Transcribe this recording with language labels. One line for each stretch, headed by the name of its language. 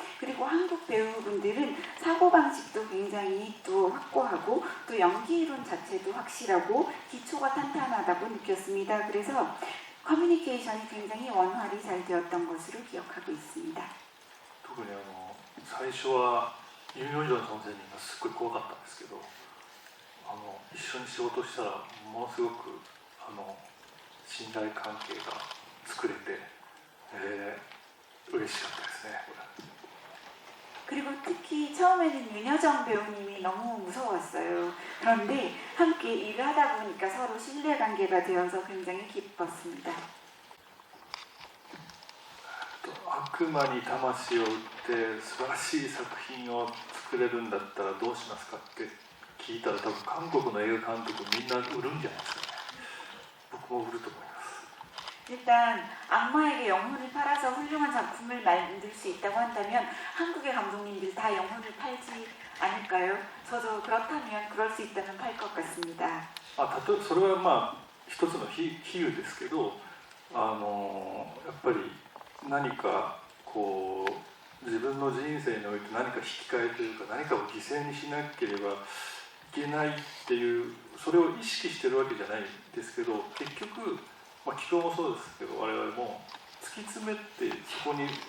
Korean: 그리고 한국 배우분들은 사고방식도 굉장히 또 확고하고 또 연기이론 자체도 확실하고 기초가 탄탄하다고 느꼈습니다. 그래서 커뮤니케이션이 굉장히 원활히 잘 되었던 것으로 기억하고 있습니다.
Japanese: 特に最初はユン・ヨンジョン先生にがすっごい怖かったんですけど、一緒に仕事したらものすごく信頼関係が作れて、嬉しかったですね。
Korean: 그리고 특히 처음에는 윤여정 배우님이 너무 무서웠어요. 그런데 함께 일을 하다 보니까 서로 신뢰관계가 되어서 굉장히 기뻤습니다.
Japanese: 悪魔に魂を売って素晴らしい作品を作れるんだったらどうしますかって聞いたら、多分韓国の映画監督みんな売るんじゃないですかね。僕も売ると思います。
Korean: 일단 악마에게 영혼을 팔아서 훌륭한 작품을 만들 수 있다고 한다면 한국의 감독님들 다 영혼을 팔지 않을까요? 저도 그렇다면 그럴 수 있다면 팔 것 같습니다.
Japanese: それは一つの比喩ですけど、やっぱり何か自分の人生において何か引き換えというか、何かを犠牲にしなければいけないっていう、それを意識してるわけじゃないですけど、結局気候もそうですけど、我々も突き詰めてそこにな